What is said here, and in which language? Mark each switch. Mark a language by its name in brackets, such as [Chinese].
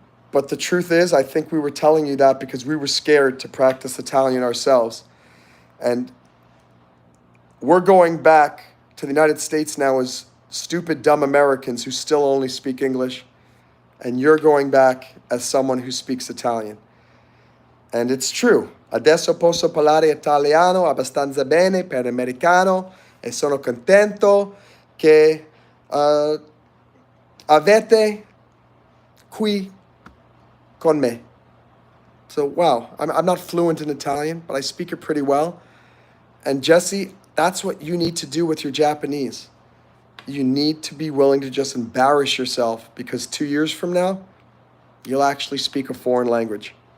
[English] But the truth is, I think we were telling you that because we were scared to practice Italian ourselves. And we're going back to the United States now as stupid, dumb Americans who still only speak English. And you're going back as someone who speaks Italian. And it's true. [Italian] Adesso posso parlare italiano abbastanza bene per americano e sono contento che avete qui con me." [English] So, wow, I'm not fluent in Italian, but I speak it pretty well. And Jesse, that's what you need to do with your Japanese. You need to be willing to just embarrass yourself, because 2 years from now, you'll actually speak a foreign language.